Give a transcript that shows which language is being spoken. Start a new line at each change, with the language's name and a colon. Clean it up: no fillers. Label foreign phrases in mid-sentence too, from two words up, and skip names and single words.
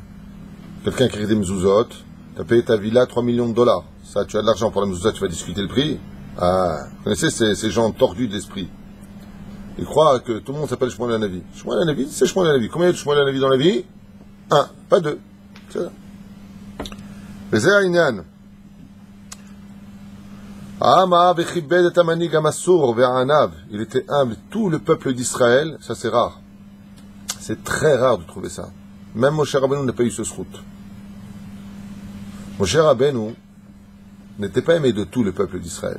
French: Quelqu'un qui crée des mezuzot, tu as payé ta villa $3 millions. Ça, tu as de l'argent pour la mezuzot, tu vas discuter le prix. Ah, vous connaissez ces gens tordus d'esprit. Ils croient que tout le monde s'appelle Shmuel Hanavi. Shmuel Hanavi, c'est Shmuel Hanavi. Combien il y a de Shmuel Hanavi dans la vie? Un, pas deux. C'est ça.
Hebrew: וזה העניין.
French: Il était humble. Tout le peuple d'Israël, ça c'est rare. C'est très rare de trouver ça. Même Moshe Rabbeinu n'a pas eu ce srout. Moshe Rabbeinu n'était pas aimé de tout le peuple d'Israël.